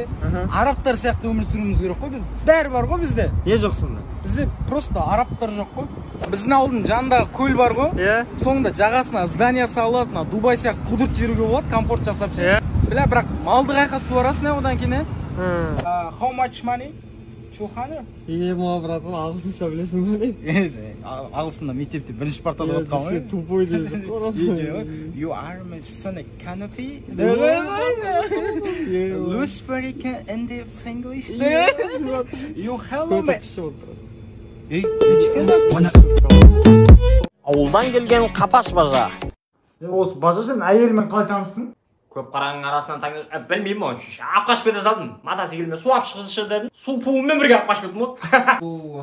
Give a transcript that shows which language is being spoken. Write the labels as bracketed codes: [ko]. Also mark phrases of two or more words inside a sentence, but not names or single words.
[kk] Арабтар сияқты өмір сүруіміз керек қой біз. Бәрі бар ғой бізде. Не жоқсың да? Бізде просто арабтар жоқ қой. Біздің ауылдың жанындағы көл бар ғой. Соңында жағасына здания салып, Дубай сияқты құдырт жүруге болады, комфорт жасап ше. Бірақ малды қайқа суарасың одан кейін. [en] How much money? 200? [kk] Ема, братан, ағылшынша білесің бе? Ағылшында мектепте бірінші партада отқан ғой. Тупой дейсің ғой. [en] You are my son Kanafi. Loose very in the English. You hello me. [kk] Ауылдан келген қапаш бажа. Осы бажа сен әйелімен қалай таныстың? Көп қараның арасынан білмеймін ғой. Апқаш беді салдым. Матасы келме су ап шығызшы дедім. Су пуымен бірге апқаш бедім ғой.